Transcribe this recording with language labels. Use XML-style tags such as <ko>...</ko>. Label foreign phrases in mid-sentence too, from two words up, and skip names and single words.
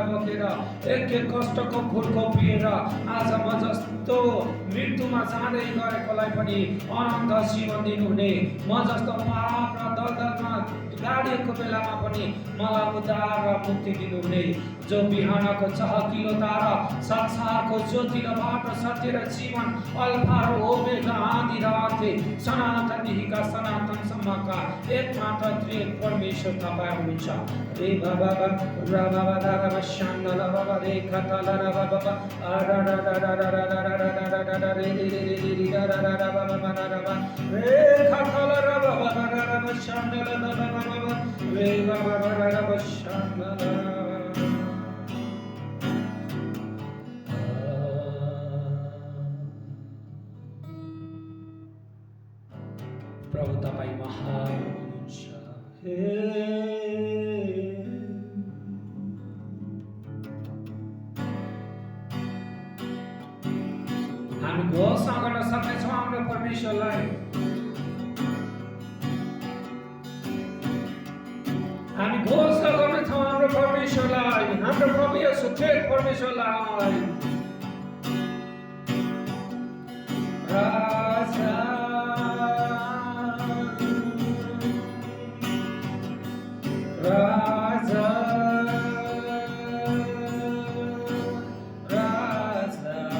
<ne>बोकेर एक एक कष्टको फुलको पिएर आज म जस्तो मृत्युमा जाँदै गरेकोलाई पनि अनन्त जीवन दिनुहुने, म जस्तो पाप र दलदलमा गाडिएको बेलामा पनि मलाई उद्धार र मुक्ति दिनुहुने, जो बिहानको चहकिलो तारा, संसारको ज्योति र बाटो, सत्य र जीवन, अल्फा र ओमेगा, आदि र अन्त्य, सनातनदेखिका सनातनसम्मका एकमात्र त्रिएक परमेश्वर तपाईँ हुनुहुन्छ। रे बाबा रा बाबा रा बाबा शान्डला बाबा रे खतला रा बाबा रा रा रा रा रा रा रा रा रा रा रा रे रे रे रे रे रा रा रा रा बाबा रा रा रे खतला रा बाबा रा रा रा शान्डला रा बाबा रे बाबा रा रा रा शान्डला। प्रभु तपाईँ महान हुनुहुन्छ। हामी घोषणा गर्न सक्नेछौँ हाम्रो परमेश्वरलाई, हामी घोषणा गर्नेछौँ हाम्रो परमेश्वरलाई, हाम्रो प्रभु येशू ख्रिस्ट परमेश्वरलाई। राजा राजा राजा</ne>